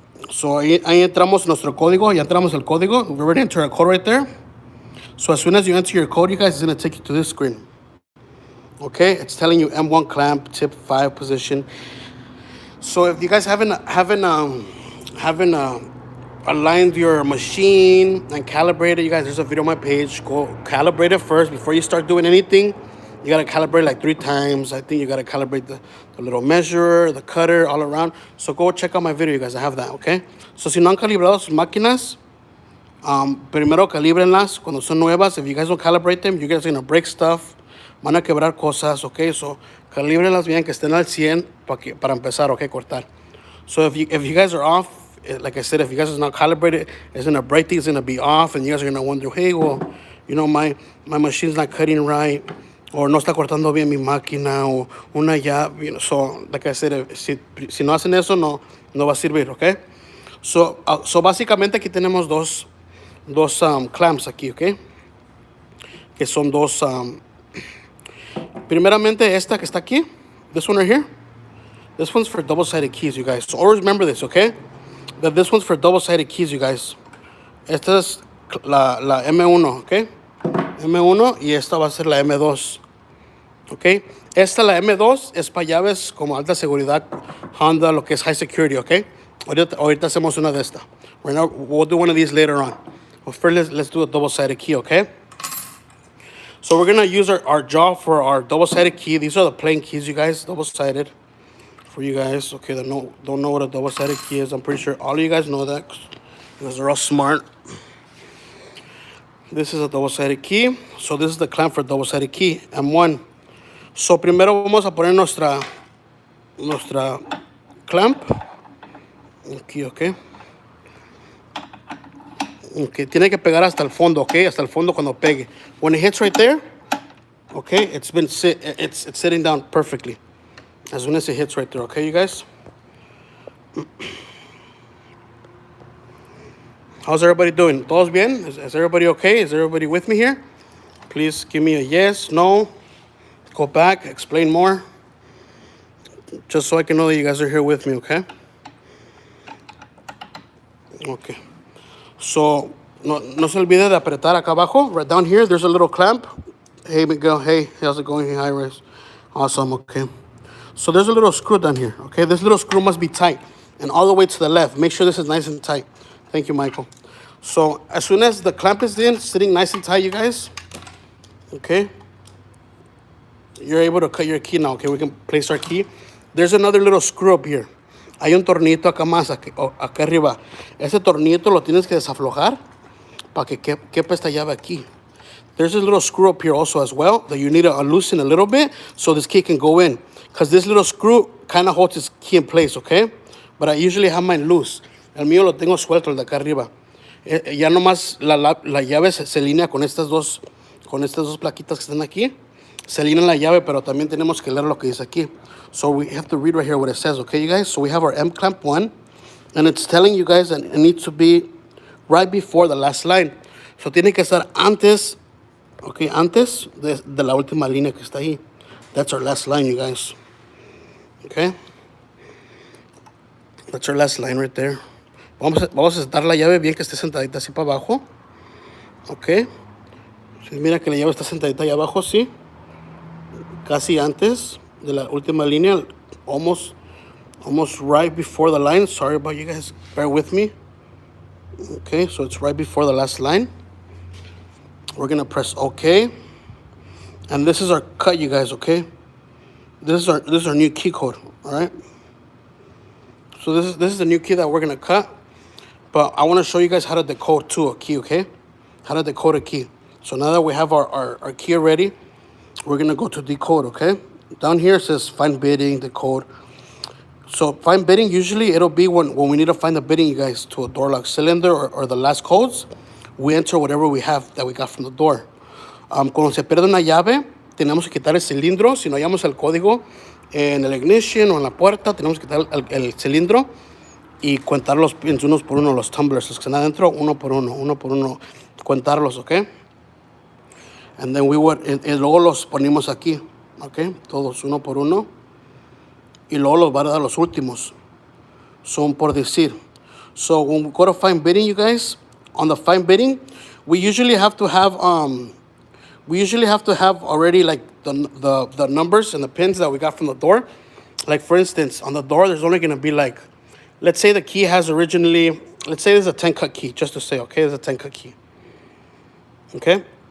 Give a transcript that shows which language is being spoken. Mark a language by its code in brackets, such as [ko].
[es] So ahí entramos nuestro código. Ya entramos el código. [en] We're ready to enter a code right there. So as soon as you enter your code, you guys, it's gonna take you to this screen. Okay, it's telling you M1 clamp, tip 5 position. So if you guys haven't aligned your machine and calibrated, you guys, there's a video on my page. Go calibrate it first before you start doing anything. You gotta calibrate like 3 times. I think you gotta calibrate the little measurer, the cutter, all around. So go check out my video, you guys. I have that, okay? [es] So si no han calibrado sus máquinas, primero calibrenlas cuando son nuevas. [en] If you guys don't calibrate them, you guys are gonna break stuff. [es] Van a quebrar cosas, okay? So calibrenlas bien, que estén al 100 para empezar, okay? Cortar. [en] So if you guys are off, like I said, if you guys are not calibrated, it's gonna break things, it's gonna be off, and you guys are gonna wonder, hey, well, you know, my machine's not cutting right, or [es] no está cortando bien mi máquina, o una llave, [en] you know. [es] So [en] like I said, [es] si no hacen eso, no va a servir, okay? So básicamente aquí tenemos dos clamps aquí, okay? Que son dos, primeramente esta que está aquí, [en] this one right here, this one's for double-sided keys, you guys. So always remember this, okay? That this one's for double-sided keys, you guys. [es] Esta es la M1, okay? M1 y esta va a ser la M2, okay? Esta, la M2, es para llaves como alta seguridad, Honda, lo que es [en] high security, [es] okay? Ahorita hacemos una de esta. [en] Right now, we'll do one of these later on. But first, let's do a double-sided key, okay? So we're gonna use our jaw for our double-sided key. These are the plain keys, you guys, double-sided. For you guys, okay, that don't know what a double-sided key is. I'm pretty sure all of you guys know that because they're all smart. This is a double-sided key. So this is the clamp for double-sided key, M1. [es] So primero vamos a poner nuestra clamp. Aquí, okay. Okay, tiene que pegar hasta el fondo, okay? Hasta el fondo cuando pegue. [en] When it hits right there, okay, it's sitting down perfectly. As soon as it hits right there, okay, you guys? How's everybody doing? [es] ¿Todos bien? [en] Is everybody okay? Is everybody with me here? Please give me a yes, no. Go back, explain more. Just so I can know that you guys are here with me, okay? Okay. [es] So, no se olvide de apretar acá abajo. [en] Right down here, there's a little clamp. Hey, Miguel. Hey, how's it going? Hey, hi, Rice. Awesome, okay. So there's a little screw down here, okay? This little screw must be tight. And all the way to the left. Make sure this is nice and tight. Thank you, Michael. So as soon as the clamp is in, sitting nice and tight, you guys, okay? You're able to cut your key now, okay? We can place our key. There's another little screw up here. [es] Hay un tornillito acá más, acá arriba. Ese tornillito lo tienes que desaflojar para que quepa esta llave aquí. There's a little screw up here also as well that you need to loosen a little bit so this key can go in. Because this little screw kind of holds this key in place, okay? But I usually have mine loose. El mío lo tengo suelto, el de acá arriba. Ya nomás la llave se alinea con estas dos plaquitas que están aquí. Se alinea la llave, pero también tenemos que leer lo que dice aquí. [en] So we have to read right here what it says, okay, you guys? So we have our M clamp 1, and it's telling you guys that it needs to be right before the last line. [es] So tiene que estar antes, okay, antes de la última línea que está ahí. [en] That's our last line, you guys. Okay? That's our last line right there. [es] Vamos a sentar la llave bien que esté sentadita así para abajo. Okay? Si mira que la llave está sentadita ahí abajo, sí. Casi antes de la última línea, [en] almost right before the line. Sorry about you guys, bear with me. Okay, so it's right before the last line. We're gonna press OK, and this is our cut, you guys. Okay, this is our new key code. All right. So this is the new key that we're gonna cut, but I want to show you guys how to decode to a key. Okay, how to decode a key. So now that we have our key already, we're gonna go to decode. Okay. Down here it says find bidding, decode. So find bidding, usually it'll be when we need to find the bidding, you guys, to a door lock cylinder or the last codes. We enter whatever we have that we got from the door. [es] Cuando se pierde una llave, tenemos que quitar el cilindro. Si no hallamos el código en el ignition o en la puerta, tenemos que quitar el cilindro y contar los pins unos por uno, los tumblers, los que están adentro, uno por uno, contarlos, ¿ok? [en] And then [es] y luego los ponemos aquí. Okay, todos uno por uno. Y luego los va a dar los últimos. Son por decir. [en] So when we go to find bidding, you guys, on the find bidding, we usually have to have already like the numbers and the pins that we got from the door. Like for instance, on the door, there's only gonna be like, let's say the key has originally, let's say there's a 10 cut key, just to say, okay, there's a 10 cut key. Okay?